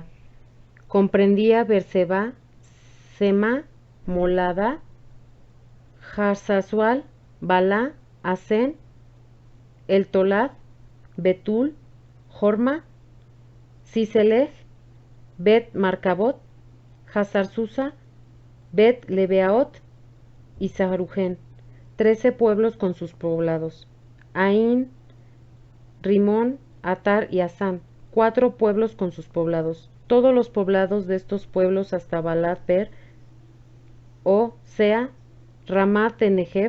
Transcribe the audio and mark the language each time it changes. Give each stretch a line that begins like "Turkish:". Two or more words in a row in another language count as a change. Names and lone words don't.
Spanish: Comprendía Berseba, Sema, Molada, Harzasual, Balá, Asén, El Tolad, Betul, Jorma, Siselef, Bet Marcabot, Hazarsusa, Bet Lebeaot y Sarujen, 13 pueblos con sus poblados. Ain, Rimón, Atar y Asán, 4 pueblos con sus poblados. Todos los poblados de estos pueblos hasta Balat Per, o sea, Ramat de Negeb.